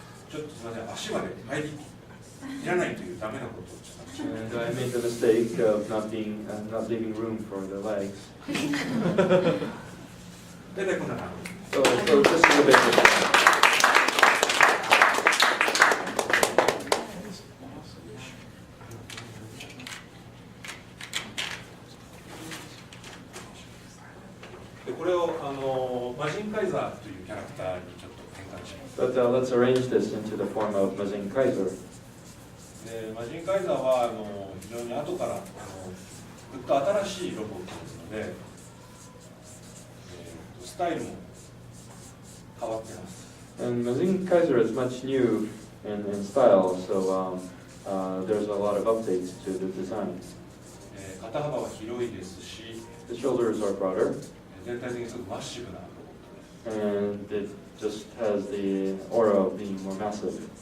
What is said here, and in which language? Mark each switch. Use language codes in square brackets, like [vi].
[ja] ちょっとすみません、足まで入りいらないというダメなことをしたんです。 [en] And I made the mistake of not leaving room for the legs. [ja] 大体こんな感じ。 [en] So this is the basic. [ja] でこれをマジンカイザーというキャラクターにちょっと変換します。 [en] But let's arrange this into the form of Mazinkaiser. [ja] でマジンカイザーは非常に後からぐっと新しいロボットですので、スタイルも変わっています。 [en] And Mazinkaiser is much new in style, so there's a lot of updates to the design. [ja] 肩幅は広いですし、 [en] The shoulders are broader, [ja] 全体的にすごくマッシブなロボットです。 [en] and it just has the aura of being more massive.